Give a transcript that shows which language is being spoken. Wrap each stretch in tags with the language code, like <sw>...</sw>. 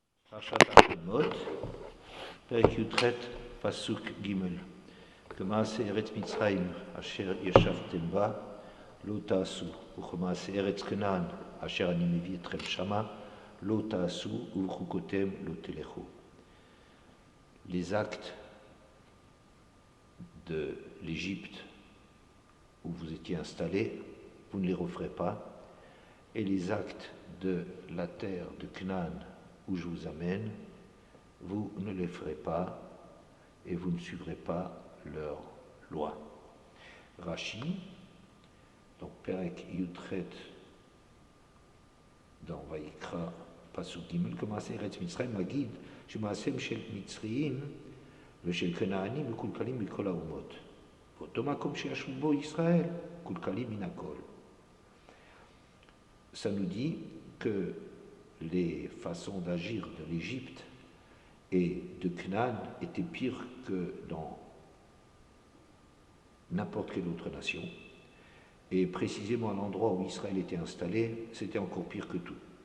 <he>פרשת השמות, פרק י"ח, פסוק ג' כמעשה ארץ מצרים אשר ישבתם בה לא תעשו, וכמעשה ארץ כנען אשר אני מביא אתכם שמה לא תעשו, ובחוקותיהם לא תלכו.</he> <fr>Les actes de l'Égypte où vous étiez installés, vous ne les referez pas, et les actes de la terre de Canaan où je vous amène, vous ne les ferez pas et vous ne suivrez pas leurs lois.</fr> <he>Rashi, donc Perek Yudchet dans Vayikra Pasuk Gimel, commence Eretz Mitzrayim Magid, שמעשיהם של מצריים ושל כנענים מקולקלים מכל האומות. באותו מקום שישבו בו ישראל, מקולקלים מן הכל.</he> <fr>Ça nous dit que les façons d'agir de l'Égypte et de Canaan étaient pires que dans n'importe quelle autre nation. Et précisément à l'endroit où Israël était installé, c'était encore pire que tout.</fr>